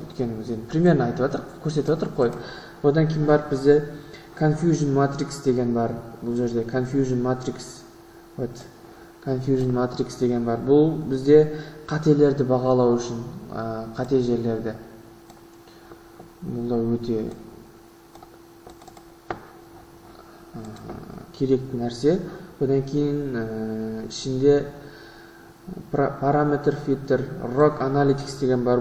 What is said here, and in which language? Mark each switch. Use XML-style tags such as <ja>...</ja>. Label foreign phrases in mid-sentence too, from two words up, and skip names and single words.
<kk>Өйткені біз енді примерно айтып жатыр, көрсетіп жатыр қой. Одан кейін барып бізде</kk> <en>confusion matrix</en> <kk>деген бар. Бұл жерде</kk> <en>confusion matrix</en> <kk>деген бар. Бұл бізде қателерді бағалау үшін, қате жерлерді. Бұл да өте керекті нәрсе. Одан кейін ішінде параметр фильтр,</kk> <en>ROC Analytics</en> <kk>деген бар.</kk>